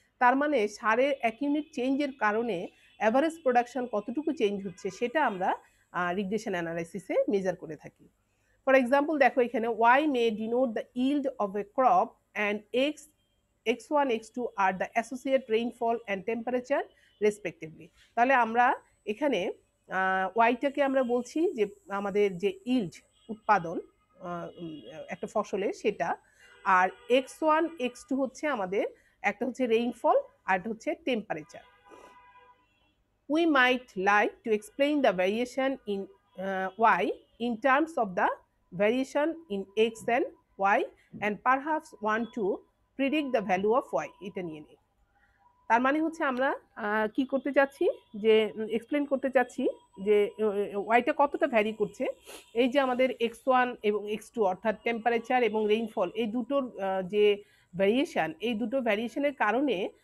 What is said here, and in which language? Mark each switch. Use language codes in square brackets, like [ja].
[bn] তার মানে সারের এক ইউনিট চেঞ্জের কারণে অ্যাভারেজ প্রোডাকশন কতটুকু চেঞ্জ হচ্ছে সেটা আমরা রিগ্রেশন অ্যানালাইসিসে মেজার করে থাকি। [en] for example [bn] দেখো এখানে [en] y may denote the yield of a crop and x1 x2 are the associate rainfall and temperature respectively. [bn] তাহলে আমরা এখানে ওয়াইটাকে আমরা বলছি যে আমাদের যে ইল্ড উৎপাদন একটা ফসলের সেটা, আর x1 x2 হচ্ছে আমাদের একটা হচ্ছে রেইনফল আর একটা হচ্ছে temperature. [en] We might like to explain the variation in y in terms of the variation in x and y and perhaps want to predict the value of y. [bn] এটা নিয়ে নিই। তার মানে হচ্ছে আমরা কি করতে চাচ্ছি, যে এক্সপ্লেন করতে চাচ্ছি যে ওয়াইটা কতটা ভ্যারি করছে। এই যে আমাদের x1 এবং x2 অর্থাৎ টেম্পারেচার এবং রেইনফল, এই দুটোর যে ভ্যারিয়েশন, এই দুটো ভ্যারিয়েশনের কারণে